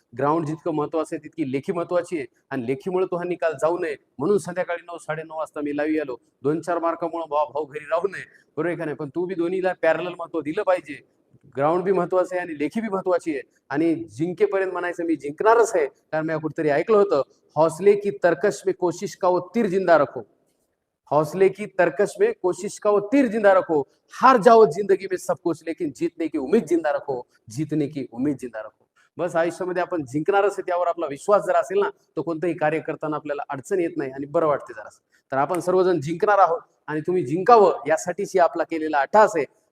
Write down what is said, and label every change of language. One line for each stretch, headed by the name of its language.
Marathi: Ground जितकं महत्वाचं आहे तितकी लेखी महत्वाची आहे आणि लेखीमुळे तो हा निकाल जाऊ नये म्हणून संध्याकाळी 9-9:30 वाजता मी लाईव्ह आलो. 2-4 मार्कामुळे भाऊ घरी राहू नये. बरोबर आहे का नाही? पण तू बी दोन्हीला पॅरलल महत्व दिलं पाहिजे. ग्राउंड बी महत्वाचं आहे आणि लेखी बी महत्वाची आहे आणि जिंकेपर्यंत म्हणायचं मी जिंकणारच आहे. कारण मी कुठेतरी ऐकलं होतं,
Hindi: हौसले की तरकश में कोशिश का वो तीर जिंदा रखो. हौसले की तरकश में कोशिश का वो तीर जिंदा रखो. हार जाओ जिंदगी में सब कुछ लेकिन जीतने की उम्मीद जिंदा रखो. जीतने की उम्मीद जिंदा रखो.
Marathi: बस आयुष्यामध्ये आपण जिंकणारच आहे त्यावर आपला विश्वास जर असेल ना, तर कोणतंही कार्य करताना आपल्याला अडचण येत नाही आणि बरं वाटते जरासं. तर आपण सर्वजण जिंकणार आहोत आणि तुम्ही जिंकावं यासाठीच आपला केलेला अट्टहास आहे.